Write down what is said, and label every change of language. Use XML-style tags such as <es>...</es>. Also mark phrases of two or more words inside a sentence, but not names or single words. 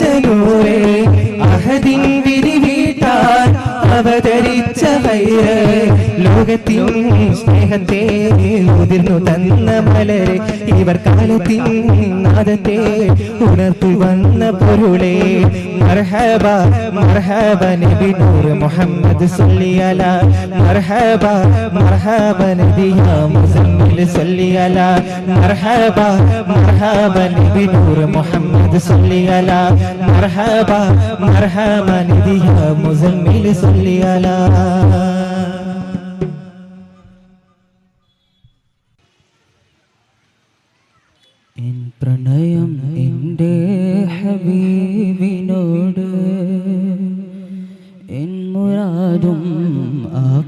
<ml>നൂറേ അഹദിൻ വിധി വീട്ടാൻ അവതരിച്ച ഖൈറേ ലോകത്തിൻ സ്നേഹത്തെ ഉതിർന്നു തന്ന മലരെ ഇവർ കാലത്തിൻ നാദത്തെ ഉണർത്തു വന്ന പൊരുളേ</ml> <ar>مرحبا مرحبا نبي نور محمد صلي على مرحبا مرحبا نبي يا مزمل صلي على مرحبا مرحبا نبي نور محمد صلي على مرحبا مرحبا نبي يا مزمل صلي على</ar> <ml>എൻ പ്രണയം എൻ്റെ ഹബീബിനോട് എൻ മുറാദും ആ</ml>